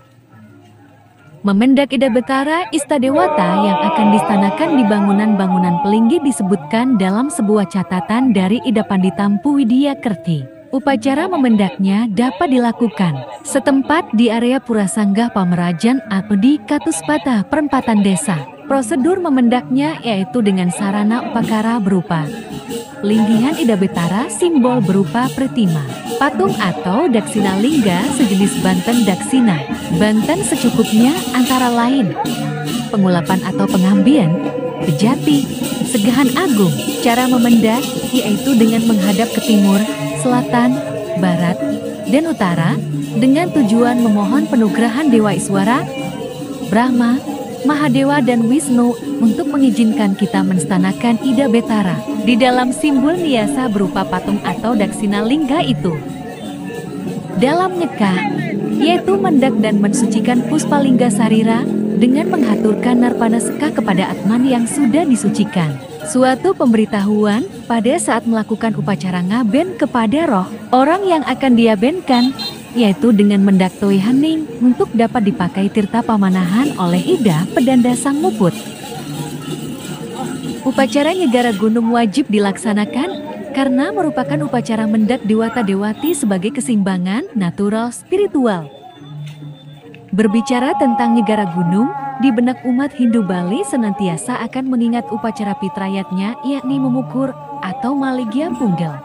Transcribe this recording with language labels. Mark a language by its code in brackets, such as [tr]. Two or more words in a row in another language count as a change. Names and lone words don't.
[id] Memendak Ida Betara Istadewata yang akan distanakan di bangunan-bangunan Pelinggi disebutkan dalam sebuah catatan dari Ida Panditampu Widya Kerti. Upacara memendaknya dapat dilakukan setempat di area Pura Sanggah Pamerajan atau di Katuspata perempatan desa. Prosedur memendaknya yaitu dengan sarana upakara berupa linggihan Ida Betara, simbol berupa pretima, patung atau daksina lingga sejenis banten daksina. Banten secukupnya antara lain pengulapan atau pengambian, bejati, segahan agung. Cara memendak yaitu dengan menghadap ke timur, selatan, barat, dan utara dengan tujuan memohon penugrahan Dewa Iswara, Brahma, Mahadewa dan Wisnu untuk mengizinkan kita menstanakan Ida Betara di dalam simbol niasa berupa patung atau daksina lingga itu. Dalam nyekah, yaitu mendak dan mensucikan Puspalingga Sarira dengan menghaturkan narpana sekah kepada Atman yang sudah disucikan. Suatu pemberitahuan pada saat melakukan upacara ngaben kepada roh orang yang akan diabenkan, yaitu dengan mendak Toy Hening untuk dapat dipakai tirta pamanahan oleh Ida Pedanda Sang Muput. Upacara Nyegara Gunung wajib dilaksanakan karena merupakan upacara mendak Dewata Dewati sebagai keseimbangan natural spiritual. Berbicara tentang Nyegara Gunung, di benak umat Hindu Bali senantiasa akan mengingat upacara pitrayatnya yakni memukur atau maligya punggal.